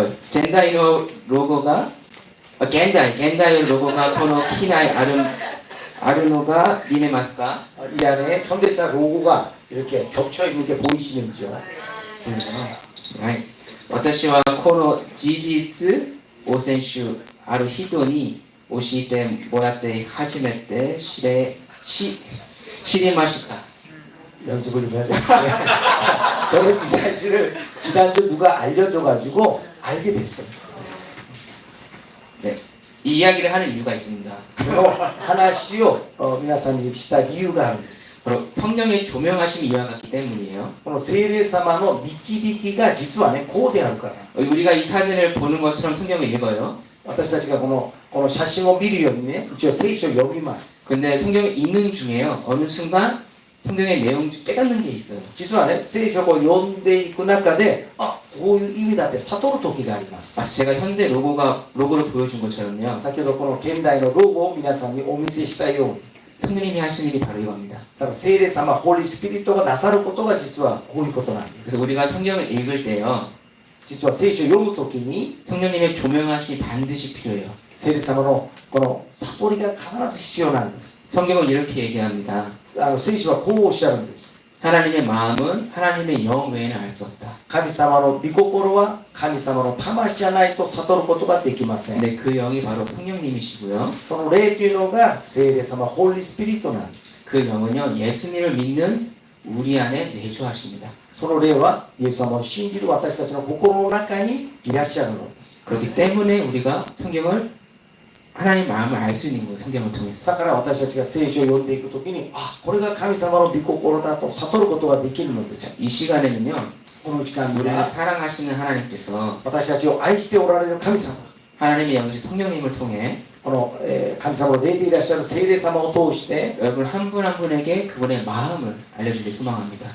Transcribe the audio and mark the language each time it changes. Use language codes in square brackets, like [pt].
[ja] 現代のロゴが現代のロゴがこの機内あるのが見えますか? [ko] 이 안에 현대차 로고가 이렇게 겹쳐 있는 게 보이시는지요? [ja] はい。私はこの事実を先週ある人に教えてもらって初めて知りました. [ko] 연습을 좀 해야 돼. 저는 이 사실을 지난주 누가 알려줘가지고 알게 됐어요. 네, 이 이야기를 하는 이유가 있습니다. 하나씩요, 미나사님 시다 이유가 합니다. 바로 성령의 조명하심이 이와 같기 때문이에요. [ja] この聖霊様の導きが実はね、こうであるから. [ko] 우리가 이 사진을 보는 것처럼 성경을 읽어요. [ja] 私たちがこの写真を見るようにね、一応聖書を読みます. [ko] 근데 성경을 읽는 중에요. 어느 순간 성경의 내용 중 깨닫는 게 있어요. [ja] 実はね、聖書を読んでいく中で、こういう意味だって悟る時があります. [ko] 제가 현대 로고를 보여준 것처럼요. [ja] 先ほどこの現代のロゴを皆さんにお見せしたように. [ko] 성령님이 하신 일이 바로 이겁니다. [ja] だから聖霊様、ホーリースピリットがなさることが実はこういうことなんです. [ko] 그래서 우리가 성경을 읽을 때요. [ja] 実は聖書を読むときに [ko] 성령님의 조명하심이 반드시 필요해요. [ja] 聖霊様のこの悟りが必ず必要なんです。 [ko] 성경은 이렇게 얘기합니다. [ja] 聖書はこうおっしゃるんです。 [ko] 하나님의 마음은 하나님의 영 외에는 알 수 없다. [ja] 神様の御心は神様の魂じゃないと悟ることができません。 [ko] 네, 그 영이 바로 성령님이시고요. [ja] その霊というのが聖霊様、ホーリースピリットなんです。 [ko] 그 영은요, 예수님을 믿는 우리 안에 내주하십니다. [ja] その霊はイエス様を信じる私たちの心の中にいらっしゃるのです。 [ko] 그렇기 때문에 우리가 성경을 하나님 마음을 알 수 있는 거예요. 성경을 통해서. [ja] だから私たちが聖書を読んでいくときに、あ、これが神様の御心だと悟ることができるのです。 [ko] 이 시간에는요, [ja] この時間に [ko] 우리를 [ja] は [ko] 사랑하시는 하나님께서 [ja] 私たちを愛しておられる神様、 [ko] 하나님의 영이신 성령님을 통해 [ja] この、神様の霊でいらっしゃる聖霊様を通して [ko] 여러분 한 분 한 분에게 그분의 마음을 알려주길 소망합니다.